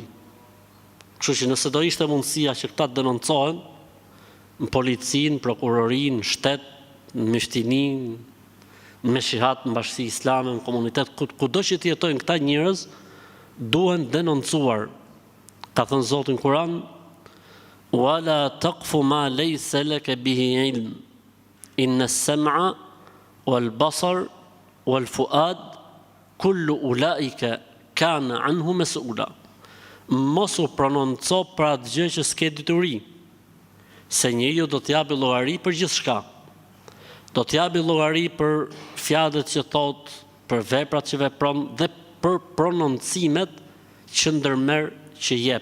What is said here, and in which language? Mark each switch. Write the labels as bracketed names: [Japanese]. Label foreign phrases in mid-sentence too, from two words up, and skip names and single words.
[Albanian] Kështu që nëse do ishte mundësia që këta të denoncohen në policinë, prokurorinë, në shtet, në mështininë, me shihat në bashkësi islame, në komunitet, kudo që të jetojnë këta njerëz, duhen denoncuar. Ka thënë Zoti në Kur'an: [Arabic] "ولا تقف ما ليس لك به علم إن السمع والبصر والفؤاد كل أولئك كان عنه مسؤولا." [Albanian] Mos u prononco për atë gjë që s'ke dituri, se njeriu do të japë llogari për gjithçka. Do të japi llogari për fjalët që thot, për veprat që vepron dhe për prononcimet që ndërmerr që jep.